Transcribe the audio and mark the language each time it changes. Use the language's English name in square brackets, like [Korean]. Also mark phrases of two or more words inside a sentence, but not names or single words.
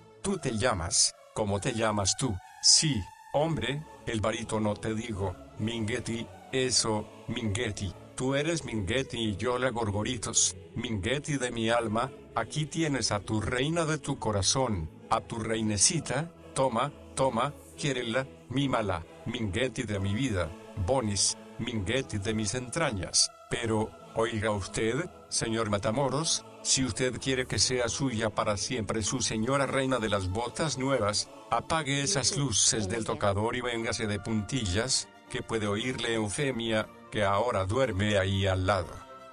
[Spanish] Tú te llamas, ¿cómo te llamas tú? Sí, hombre, el barítono te digo, Minghetti, eso, Minghetti, tú eres Minghetti y yo la Gorgoritos, Minghetti de mi alma, aquí tienes a tu reina de tu corazón, a tu reinecita, toma, quiérela, mímala, Minghetti de mi vida, Bonis, Minghetti de mis entrañas, pero, oiga usted, señor Matamoros, si usted quiere que sea suya para siempre su señora reina de las botas nuevas, apague esas luces del tocador y véngase de puntillas, que puede oírle Eufemia, que ahora duerme ahí al lado.